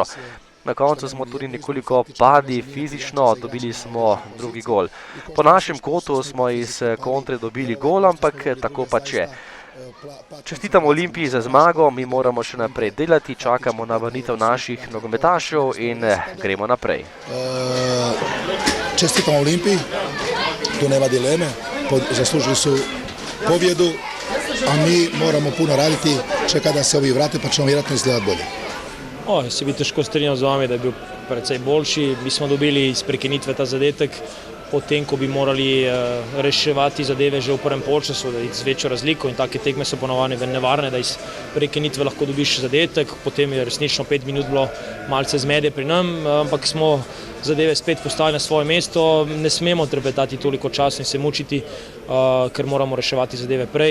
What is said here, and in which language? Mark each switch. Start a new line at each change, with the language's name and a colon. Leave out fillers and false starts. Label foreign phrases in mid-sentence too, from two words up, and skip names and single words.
Slovenian: Na koncu smo tudi nekoliko padli fizično, dobili smo drugi gol. Po našem kotu smo iz kontre dobili gol, ampak tako pač je. Čestitamo Olimpiji za zmago, mi moramo še naprej delati, čakamo na vrnitev naših nogometašev in gremo naprej.
Croatian: Čestitamo Olimpiji, tu nema dileme, zaslužili su pobjedu, a mi moramo puno raditi, čekati da se ovi vrate pa ćemo vjerojatno izgledati bolje.
Slovenian: Jaz se bi težko strinjal z vami, da je bil precej boljši. Mi smo dobili iz prekinitve ta zadetek, potem ko bi morali reševati zadeve že v prvem polčasu, da z večjo razliko, in take tekme so ponovane nevarne, da iz prekinitve lahko dobiš zadetek, potem je resnično 5 minut bilo malce zmede pri nam, ampak smo zadeve spet postavili na svoje mesto, ne smemo trpetati toliko časa in se mučiti, ker moramo reševati zadeve prej.